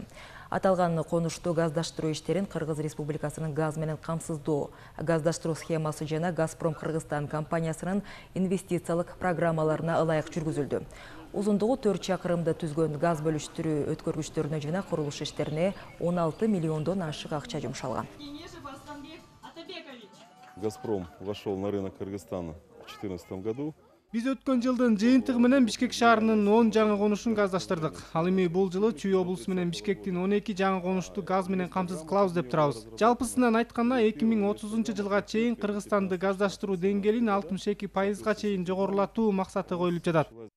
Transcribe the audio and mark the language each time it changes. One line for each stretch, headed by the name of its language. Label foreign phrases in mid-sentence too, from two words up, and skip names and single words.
Kyrgyz: Аталган конушту газдаштыруу иштерин Кыргыз Республикасынын газ менен камсыздоо, газдаштыруу схемасы жана Газпром Кыргызстан компаниясынын инвестициялык программаларына ылайык жүргүзүлдү. Узундугу 4 чакырымды түзгөн газ бөлүштүрүү өткөргүчтөрүнө жана курулуш иштерине 16 миллиондон ашык акча жумшалган.
Russian: «Газпром» вошел на рынок Кыргызстана в 2014 году.
Kyrgyz: Биз өткөн жылдын жыйынтыгы менен Бишкек шаарынын 10 жаңы конушун газдаштырдык. Ал эми бул жылы Чүй облусу менен Бишкектин 12 жаңы конушту газ менен камсыз кылабыз деп турабыз. Жалпысынан айтканда 2030 жылга чейин Кыргызстанды газдаштыруу деңгээлин 62%га чейин жогорулатуу максаты коюлуп жатат.